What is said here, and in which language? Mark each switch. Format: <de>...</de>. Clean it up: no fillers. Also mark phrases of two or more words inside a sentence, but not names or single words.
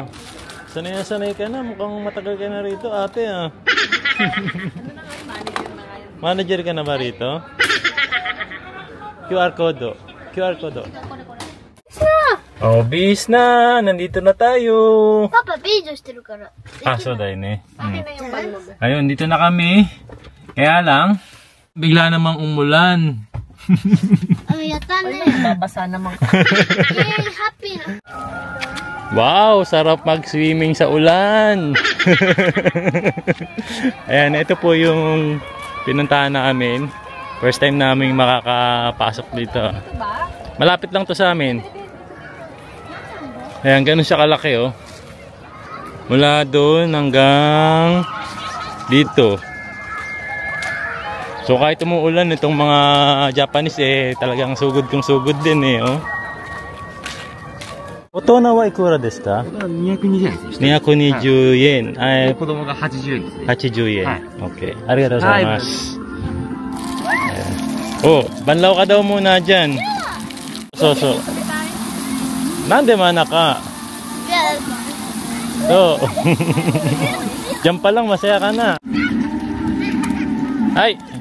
<tl>Sanay na sanay ka na, mukhang matagal ka na rito ate ah. Manager ka na ba rito? QR code. QR code. Oh, bis na! Nandito na tayo!</tl> <ja>Papa, video してるから。</ja> <tl>Ah, so dahil eh. Akin na yung bag mo. Ayun, dito na kami. Kaya lang, bigla namang umulan. Yata na. Babasa naman. Yay, happy na. Wow, sarap mag-swimming sa ulan. Ayan, ito po yung pinuntahan namin.</tl> <en>First time</en> <tl>namin makakapasok dito. Malapit lang to sa amin. Ayan, ganun siya kalaki oh. Mula doon hanggang dito. So kahit umuulan, itong mga Japanese eh talagang sugod kung sugod din eh oh.</tl> <ja>大人はいくらですか? 220円です。</ja> <tl>220 yen. Ay,</tl> <ja>子供が80円ですね。</ja> <tl>80 yen. Hi. Okay.</tl> <ja>ありがとうございます.</ja> <tl>Oh, banlaw ka daw muna dyan. So. Nande manaka? So. Diyan pa lang masaya ka na. Ay.</tl>